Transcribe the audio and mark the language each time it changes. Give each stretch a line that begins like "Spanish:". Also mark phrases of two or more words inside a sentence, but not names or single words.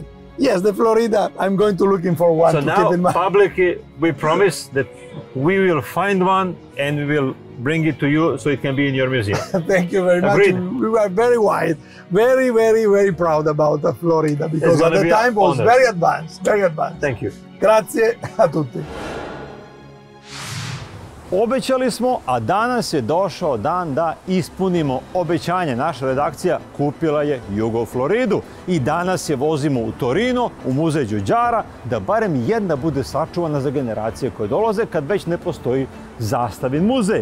English: Yes, the Florida, I'm going to looking for one to keep in mind. So now, publicly, we promise that we will find one and we will bring it to you so it can be in your museum. Thank you very much. Agreed. We were very wide, very, very, very proud about the Florida because at the time was very advanced, very advanced. Thank you.
Italian: Grazie a tutti.
Serbian: Obećali smo, a danas je došao dan da ispunimo obećanje. Naša redakcija kupila je Jugo Floridu i danas je vozimo u Torino, u muzej Đuđara, da barem jedna bude sačuvana za generacije koje dolaze kad već ne postoji zastavin muzej.